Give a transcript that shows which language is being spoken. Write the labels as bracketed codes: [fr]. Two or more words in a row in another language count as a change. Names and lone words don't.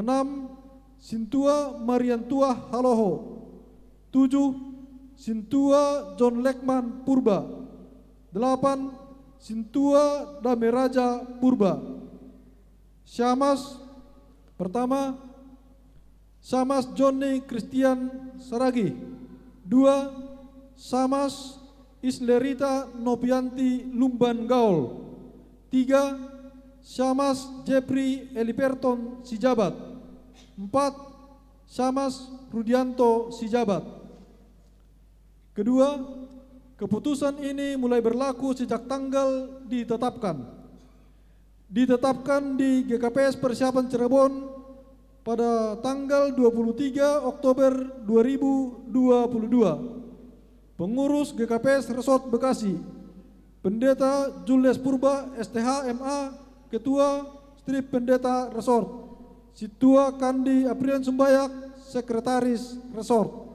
[id] Sintua Mariantuah Haloho. 7. Sintua John Lekman Purba. 8. Sintua Dameraja Purba. Syamas, pertama, Syamas Johnny Christian Saragi. 2. Syamas Islerita Nopianti Lumban Gaul. 3. Syamas Jeffrey Eliperton Sijabat. 4. Syamas Rudianto Sijabat. Kedua, keputusan ini mulai berlaku sejak tanggal ditetapkan. Ditetapkan di GKPS Persiapan Cirebon pada tanggal 23 Oktober 2022. Pengurus GKPS Resort Bekasi, Pendeta Julius Purba STH MA, Ketua Strip Pendeta Resort. Situa Kandi Aprian Sumbayak, Sekretaris Resort.